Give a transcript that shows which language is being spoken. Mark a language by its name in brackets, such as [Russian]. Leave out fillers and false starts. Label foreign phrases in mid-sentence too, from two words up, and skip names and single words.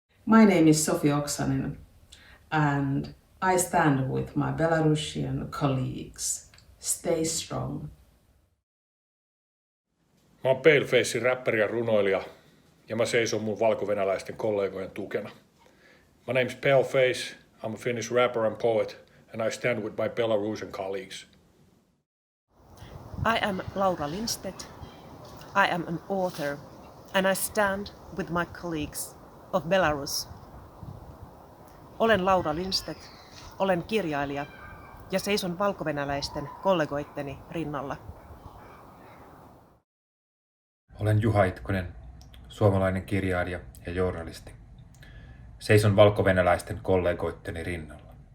[English] My name is Sofi Oksanen and I stand with my Belarusian colleagues. Stay strong. [Finnish] Mä oon Palefacein räppäri ja runoilija ja mä seison mun valkovenäläisten kollegojen tukena. [English] My name is Paleface, I'm a Finnish rapper and poet and I stand with my Belarusian colleagues. I am Laura Lindstedt. I am an author and I stand with my colleagues of Belarus. [Finnish] Olen Laura Lindstedt, olen kirjailija ja seison valkovenäläisten kollegoitteni rinnalla. Olen Juha Itkonen, suomalainen kirjailija ja journalisti. Seison valkovenäläisten kollegoitteni rinnalla.